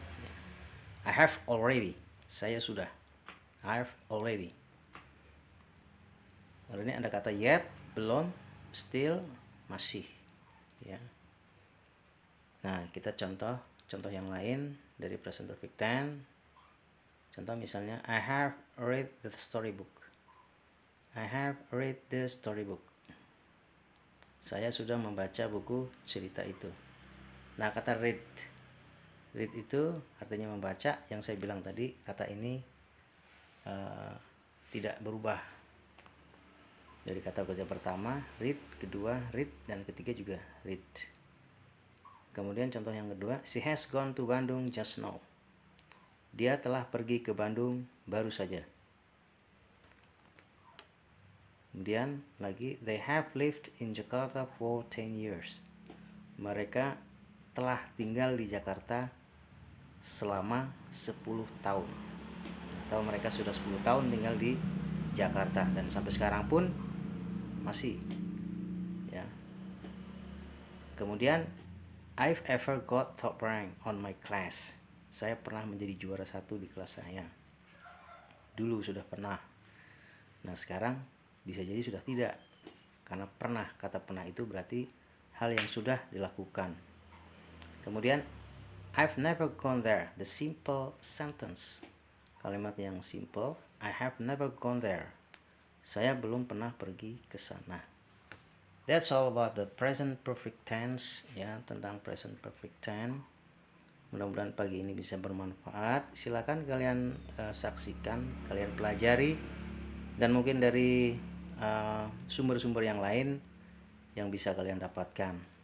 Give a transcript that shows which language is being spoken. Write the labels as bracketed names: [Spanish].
[English] Ya. I have already. [Indonesian] Saya sudah. [English] I have already. [Indonesian] Lalu ini ada kata yet, belum, still, masih. Ya. Nah, kita contoh yang lain dari present perfect tense. Contoh misalnya, [English] I have read the storybook. I have read the storybook. [Indonesian] Saya sudah membaca buku cerita itu. Nah, kata read itu artinya membaca. Yang saya bilang tadi, kata ini tidak berubah. Dari kata kerja pertama, read, kedua, read, dan ketiga juga read. [English] Kemudian contoh yang kedua, she has gone to Bandung just now. [Indonesian] Dia telah pergi ke Bandung baru saja. Kemudian lagi, [English] they have lived in Jakarta for 10 years. [Indonesian] Mereka telah tinggal di Jakarta selama 10 tahun. Atau mereka sudah 10 tahun tinggal di Jakarta dan sampai sekarang pun masih. Ya. [English] Kemudian, I've ever got top rank on my class. [Indonesian] Saya pernah menjadi juara 1 di kelas saya. Dulu sudah pernah. Nah, sekarang bisa jadi sudah tidak. Karena pernah, kata pernah itu berarti hal yang sudah dilakukan. [English] Kemudian, I've never gone there. The simple sentence. [Indonesian] Kalimat yang simple. [English] I have never gone there. [Indonesian] Saya belum pernah pergi ke sana. [English] That's all about the present perfect tense. [Indonesian] Ya, tentang present perfect tense. Mudah-mudahan pagi ini bisa bermanfaat. Silakan kalian saksikan, kalian pelajari, dan mungkin dari sumber-sumber yang lain yang bisa kalian dapatkan.